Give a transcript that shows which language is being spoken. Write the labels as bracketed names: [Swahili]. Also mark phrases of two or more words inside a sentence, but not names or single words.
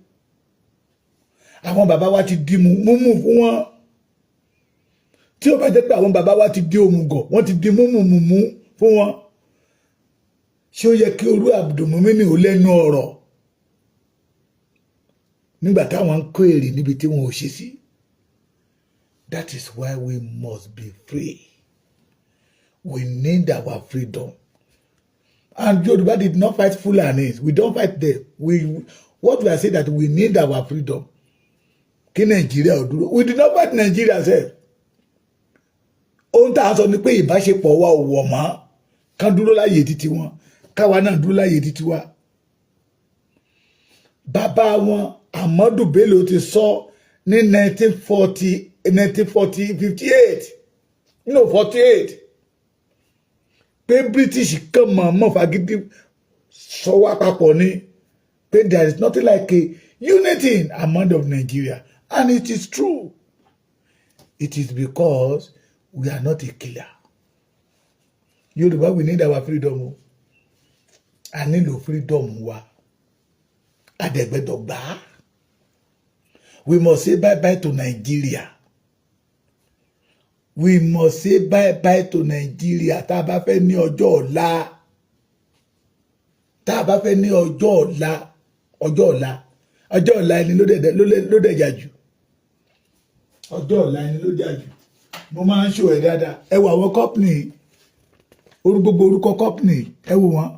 [Yoruba] Àwọn bàbá wa ti di múmù fún wọn. Tí ó bá jẹ́ pé àwọn bàbá wa ti di òmùgọ̀, wọ́n ti di múmù fún wọn. Ṣé ó yẹ kí orú Abdulmumini ò lẹ́nu ọ̀rọ̀ nígbà táwọn ń kó èrè níbi tí wọn ò ṣe sí? [English] That is why we must be free. We need our freedom. And Yoruba did not fight Fulanis. We don't fight them. What we are saying that we need our freedom. [Yoruba] Kí Nigeria ò dúró. [English] We did not fight Nigeria sef. [Yoruba] Ohun tá a sọ ni pé ìbáṣepọ̀ wa ò wọ̀ mọ́. Kán dúró láyé títí wọn. Káwa náà dúró láyé títí wa. Bàbá wọn Ahmadu Bello ti sọ ní 1958. [English] No, 48. [Yoruba] Pé British kàn mọ̀ fagídí sọ wá papọ̀ ni. [English] Pé there is nothing like a unity among of Nigeria. And it is true. It is because we are not a killer. Yoruba, we need our freedom. I need the freedom wa. Adegbedogba. We must say bye-bye to Nigeria. We must say bye-bye to Nigeria. [Yoruba] Tá bá fẹ́ ní ọjọ́ ọ̀la. Tá bá fẹ́ ní ọjọ́ ọ̀la. Ọjọ́ ọ̀la ẹni ló dẹ̀jà jù. Ọjọ́ ọ̀la ẹni ló dẹ̀jà jù. Mo máa ń ṣò ẹ̀ dáadáa. Ẹ wo àwọn company. Gbogbo orúkọ company. Ẹ wo wọn.